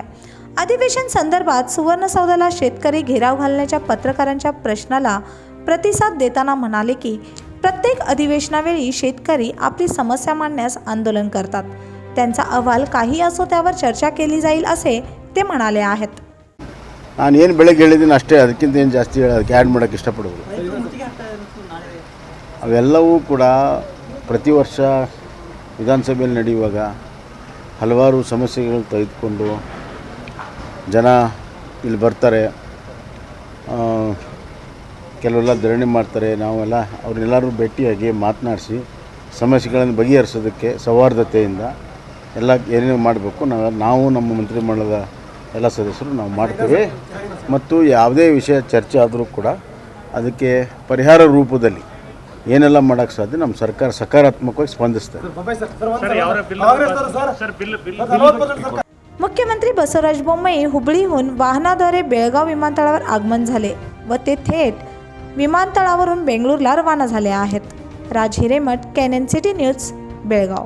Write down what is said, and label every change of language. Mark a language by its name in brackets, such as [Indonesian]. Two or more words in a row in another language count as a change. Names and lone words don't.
[Marathi] अधिवेशन संदर्भात सुवर्णसौधाला शेतकरी घेराव घालण्याच्या पत्रकारांच्या प्रश्नाला प्रतिसाद देताना म्हणाले की प्रत्येक अधिवेशनावेळी शेतकरी आपली समस्या मांडण्यास आंदोलन करतात. त्यांचा अहवाल काही असो त्यावर चर्चा केली जाईल असे ते म्हणाले आहेत. [Kannada] ನಾನು ಏನು ಬೆಳಗ್ಗೆ ಹೇಳಿದ್ದೀನಿ ಅಷ್ಟೇ, ಅದಕ್ಕಿಂತ ಏನು ಜಾಸ್ತಿ ಹೇಳೋದಕ್ಕೆ ಆ್ಯಡ್ ಮಾಡೋಕ್ಕೆ ಇಷ್ಟಪಡೋದು. ಅವೆಲ್ಲವೂ ಕೂಡ ಪ್ರತಿ ವರ್ಷ ವಿಧಾನಸಭೆಯಲ್ಲಿ ನಡೆಯುವಾಗ ಹಲವಾರು ಸಮಸ್ಯೆಗಳು ತೆಗೆದುಕೊಂಡು ಜನ ಇಲ್ಲಿ ಬರ್ತಾರೆ, ಕೆಲವೆಲ್ಲ ಧರಣಿ ಮಾಡ್ತಾರೆ. ನಾವೆಲ್ಲ ಅವ್ರನ್ನೆಲ್ಲರೂ ಭೇಟಿಯಾಗಿ ಮಾತನಾಡಿಸಿ ಸಮಸ್ಯೆಗಳನ್ನು ಬಗೆಹರಿಸೋದಕ್ಕೆ ಸೌಹಾರ್ದತೆಯಿಂದ ಎಲ್ಲ ಏನೇನು ಮಾಡಬೇಕು ನಾವು ನಮ್ಮ ಮಂತ್ರಿಮಂಡಲದ ಎಲ್ಲ ಸದಸ್ಯರು ನಾವು ಮಾಡ್ತೇವೆ. ಮತ್ತು ಯಾವುದೇ ವಿಷಯ ಚರ್ಚೆ ಆದರೂ ಕೂಡ ಅದಕ್ಕೆ ಪರಿಹಾರ ರೂಪದಲ್ಲಿ ಏನೆಲ್ಲ ಮಾಡೋಕ್ಕೆ ಸಾಧ್ಯ ನಮ್ಮ ಸರ್ಕಾರ ಸಕಾರಾತ್ಮಕವಾಗಿ ಸ್ಪಂದಿಸ್ತದೆ. [Marathi] मुख्यमंत्री बसवराज बोम्माई हुबळीहून वाहनाद्वारे बेळगाव विमानतळावर आगमन झाले व ते थेट विमानतळावरून बेंगळूरला रवाना झाले आहेत. राज हिरेमठ, KNN सिटी न्यूज, बेळगाव.